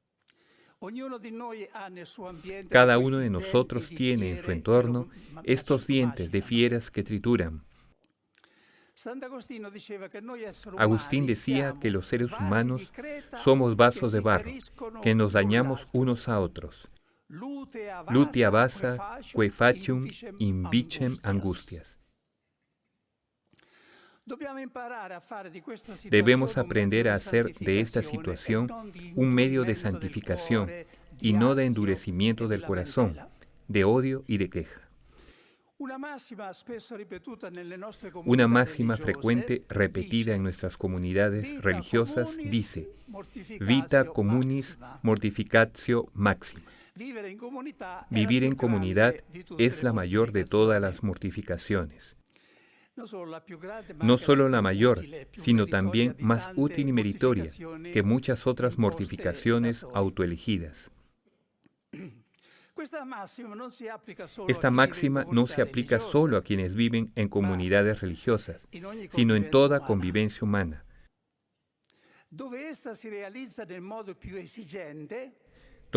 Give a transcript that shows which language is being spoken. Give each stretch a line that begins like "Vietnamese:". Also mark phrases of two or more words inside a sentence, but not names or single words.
Spanish: Cada uno de nosotros tiene en su entorno estos dientes de fieras que trituran. Agustín decía que los seres humanos somos vasos de barro, que nos dañamos unos a otros.
Latin: Lutea basa, que facium invicem angustias.
Spanish: Debemos aprender a hacer de esta situación un medio de santificación y no de endurecimiento del corazón, de odio y de queja. Una máxima frecuente repetida en nuestras comunidades religiosas dice:
Latin: vita communis mortificatio maxima.
Spanish: Vivir en comunidad es la mayor de todas las mortificaciones. No solo la mayor, sino también más útil y meritoria que muchas otras mortificaciones autoelegidas. Esta máxima no se aplica solo a quienes viven en comunidades religiosas, sino en toda convivencia humana.